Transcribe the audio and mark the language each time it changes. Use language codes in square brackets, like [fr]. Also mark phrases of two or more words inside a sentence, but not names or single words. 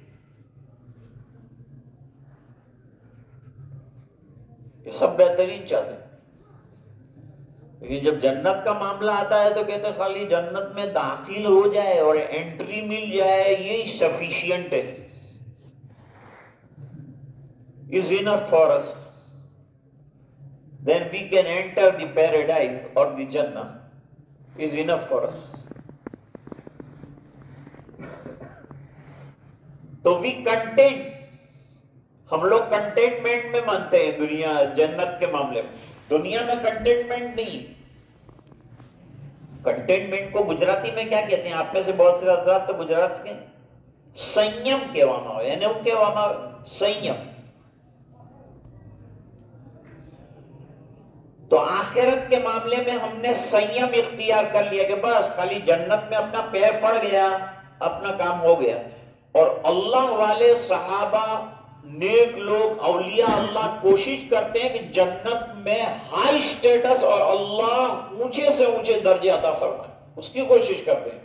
[ur] یہ سب بہترین چاہتے ہیں، لیکن جب جنت کا معاملہ آتا ہے تو کہتے ہیں خالی جنت میں داخل ہو جائے اور انٹری مل جائے یہی سفیشینٹ ہے، [en] is enough for us. Then we can enter the paradise or the Jannah, is enough for us. [ur] تو [en] we content، [ur] ہم لوگ کنٹینٹمنٹ میں مانتے ہیں دنیا جنت کے معاملے میں. دنیا میں کنٹینٹمنٹ نہیں. کنٹینٹمنٹ کو گجراتی میں کیا کہتے ہیں؟ آپ میں سے بہت سے حضرات تو گجرات کے [gu] સંયમ કહેવામાં આવે، એને શું કહેવામાં આવે؟ સંયમ. [ur] تو آخرت کے معاملے میں ہم نے سنیم اختیار کر لیا کہ بس خالی جنت میں اپنا پیر پڑ گیا، اپنا کام ہو گیا. اور اللہ والے صحابہ، نیک لوگ، اولیاء اللہ کوشش کرتے ہیں کہ جنت میں [en] high status [ur] اور اللہ اونچے سے اونچے درجے عطا فرمائے، اس کی کوشش کرتے ہیں.